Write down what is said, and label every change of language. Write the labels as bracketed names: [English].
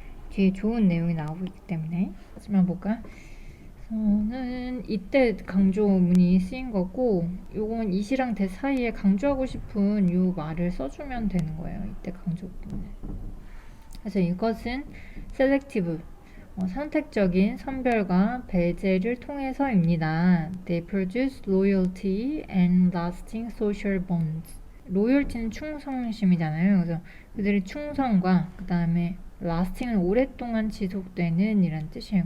[Korean] 뒤에 좋은 내용이 나오고 있기 때문에 하지만 볼까요? 저는 이때 강조문이 쓰인 거고 요건 이시랑 대 사이에 강조하고 싶은 요 말을 써주면 되는 거예요. 이때 강조문을. 그래서 이것은 selective, 선택적인 선별과 배제를 통해서입니다. [English] They produce loyalty and lasting social bonds. [Korean] 로열티는 충성심이잖아요. 그래서 그들의 충성과 그 다음에 lasting은 오랫동안 지속되는 이란 뜻이에요.